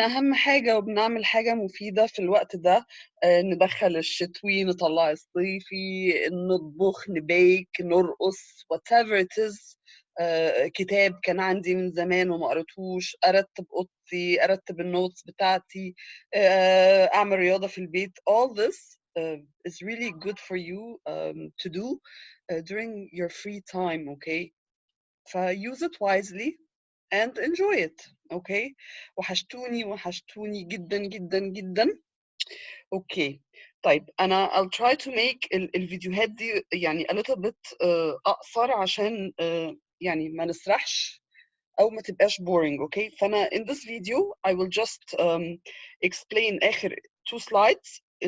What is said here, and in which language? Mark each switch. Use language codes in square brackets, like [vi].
[ar] أهم حاجة وبنعمل حاجة مفيدة في الوقت ده. ندخل الشتوي، نطلع الصيفي، نطبخ، نبيك، نرقص، [en] whatever it is. [ar] كتاب كان عندي من زمان وما قريتهوش، أرتب أوضتي، أرتب النوتس بتاعتي، أعمل رياضة في البيت. [en] All this is really good for you to do during your free time, okay? use it wisely and enjoy it, okay? [ar] وحشتوني جدا جدا جدا. اوكي طيب انا [en] I'll try to make [ar] الفيديوهات دي يعني [en] a little bit [ar] اقصر عشان يعني ما نسرحش او ما تبقاش [en] boring. [ar] اوكي فانا [en] in this video I will just explain [ar] اخر [en] two slides.